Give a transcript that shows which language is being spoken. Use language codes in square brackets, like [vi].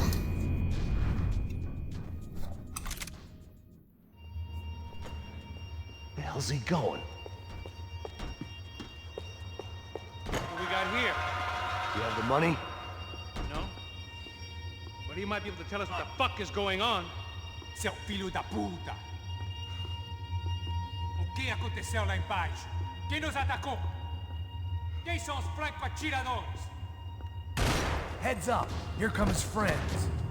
[en] Where the hell's he going? What we got here? Do you have the money? No. But he might be able to tell us what the fuck is going on. [pt] Seu filho da puta! O que aconteceu lá embaixo? Quem nos atacou? Quem são os franco-atiradores? [en] Heads up, here come his friends.